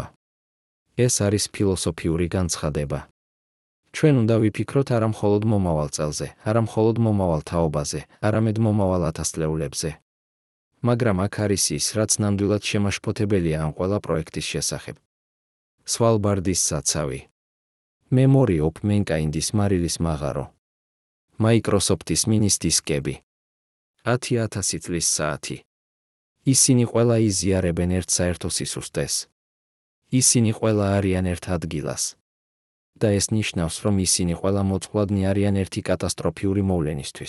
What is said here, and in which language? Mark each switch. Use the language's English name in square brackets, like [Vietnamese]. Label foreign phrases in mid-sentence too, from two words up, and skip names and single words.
[Georgian] ეს არის ფილოსოფიური განცხადება. ჩვენ უნდა ვიფიქროთ არა მხოლოდ მომავალ წელზე, არა მხოლოდ მომავალ თაობაზე, არამედ მომავალ 1000 წლეულებზე. მაგრამ აქ არის ის, რაც ნამდვილად შემაშფოთებელია ამ ყველა პროექტის შესახებ. სვალბარდის საცავი. Memory of Mankind-ის მარილის მაღარო. Microsoft-ის მინის დისკები. 10,000 წლის საათი. ისინი ყველა იზიარებენ ერთ საერთო სისუსტეს. ისინი ყველა არიან ერთ ადგილას. და ეს ნიშნავს, რომ ისინი ყველა მოწყვლადნი არიან ერთი კატასტროფიური მოვლენისთვის.